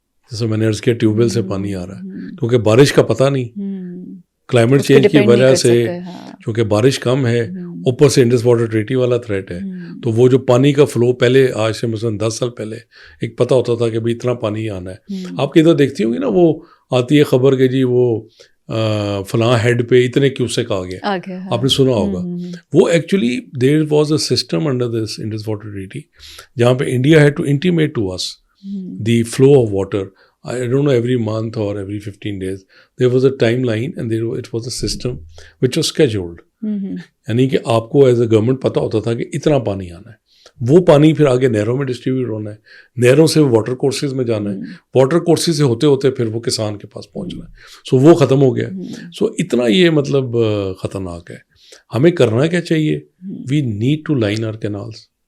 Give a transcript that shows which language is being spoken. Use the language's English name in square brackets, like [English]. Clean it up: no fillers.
[Urdu] جیسے میں نے عرض کیا، ٹیوب ویل سے پانی آ رہا ہے کیونکہ بارش کا پتہ نہیں، کلائمیٹ چینج کی وجہ سے کیونکہ بارش کم ہے، اوپر سے انڈس واٹر ٹریٹی والا تھریٹ ہے، تو وہ جو پانی کا فلو پہلے آج سے مثلاً 10 سال پہلے ایک پتہ ہوتا تھا کہ بھائی اتنا پانی آنا ہے. آپ کی ادھر دیکھتی ہوں گی نا، وہ آتی ہے خبر کہ جی وہ فلاں ہیڈ پہ اتنے کیوسیک آ گیا، آپ نے سنا ہوگا. [English] وہ actually there was a system under this Indus water treaty [Urdu] جہاں پہ [English] India had to intimate to us the flow of water. I don't know, every month or every 15 days there was a timeline and it was a system which was scheduled. [Urdu] یعنی کہ آپ کو [English] as a government [Urdu] پتہ ہوتا تھا کہ اتنا پانی آنا ہے، وہ پانی پھر آگے نہروں میں ڈسٹریبیوٹ ہونا ہے، نہروں سے واٹر کورسز میں جانا ہے، واٹر کورسز سے ہوتے ہوتے پھر وہ کسان کے پاس پہنچنا ہے. سو وہ ختم ہو گیا. سو اتنا یہ مطلب خطرناک ہے. ہمیں کرنا کیا چاہیے؟ [English] We need to line our canals.